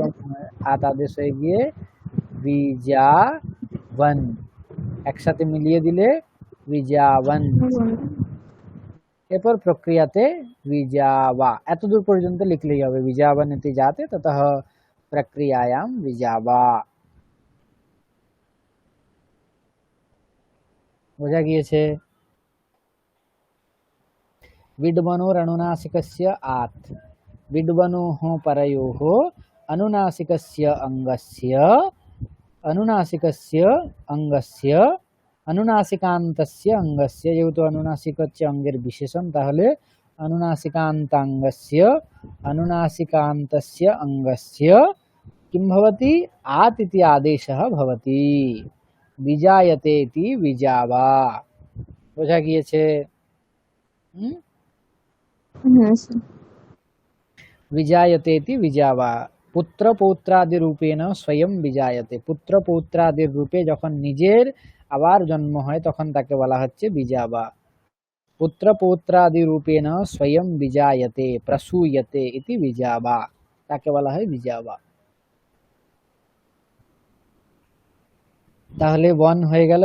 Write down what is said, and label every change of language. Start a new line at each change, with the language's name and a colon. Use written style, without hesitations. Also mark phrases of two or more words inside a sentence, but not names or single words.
Bangla: আত আদেশ হয়ে গিয়ে বিজাবন একসাথে মিলিয়ে দিলে বিজাবন। এরপর প্রক্রিয়াতে বিজাবা, এতদূর পর্যন্ত লিখলেই হবে।
Sanskrit: বিজাবনেতি যাতে ততঃ প্রক্রিয়ায়াম বিজাবা।
Bangla: বোঝা গিয়েছে?
Sanskrit: विड्वनोर अनुनासिकस्य आत, विड्वनोः परयोः अनुनासिकस्य अंगस्य, अनुनासिकस्य अंगस्य अनुनासिकान्तस्य अंगस्य,
Bangla: যেহেতু অনুনাসিক হচ্ছে অঙ্গের বিশেষণ তাহলে
Sanskrit: अनुनासिकान्ताङ्गस्य अनुनासिकान्तस्य अंगस्य किं भवति? आत इति आदेशः भवति। विजायते इति विजावा।
Bangla: বোঝা গিয়েছে?
Sanskrit: विजायते इति विजावा। पुत्र पौत्रादि रूपेण स्वयं विजायते। पुत्र पौत्रादि रूपे
Bangla: যখন নিজের আবার জন্ম হয় তখন তাকে বলা হচ্ছে বিজাবা।
Sanskrit: পুত্র পৌত্রাদি রূপেণ স্বয়ং বিজায়তে প্রসূয়তে ইতি বিজাবা,
Bangla: তাকে বলা হয় বিজাবা। তাহলে বন হয়ে গেল।